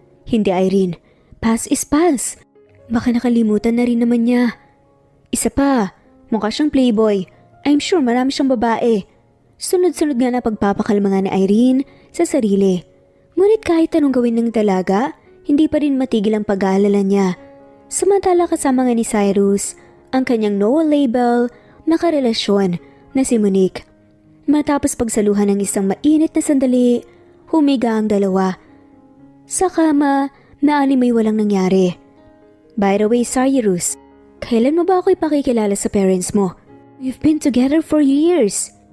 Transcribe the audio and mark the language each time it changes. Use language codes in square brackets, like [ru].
[tl] "Hindi [en] Irene, pass is pass. [tl] Baka nakalimutan na rin naman niya. Isa pa, mukha siyang playboy. [en] I'm sure [tl] marami siyang babae." Sunod-sunod nga na pagpapakalma nga ni Irene sa sarili. Ngunit kahit anong gawin ng dalaga, hindi pa rin matigil ang pag-aalala niya. Samantala kasama nga ni Cyrus ang kanyang no label na karelasyon na si Monique. Matapos pagsaluhan ng isang mainit na sandali, humiga ang dalawa sa kama na may walang nangyari. [en] "By the way, [tl] Cyrus, kailan mo ba ako ipakikilala sa parents mo? [en] We've been together for years."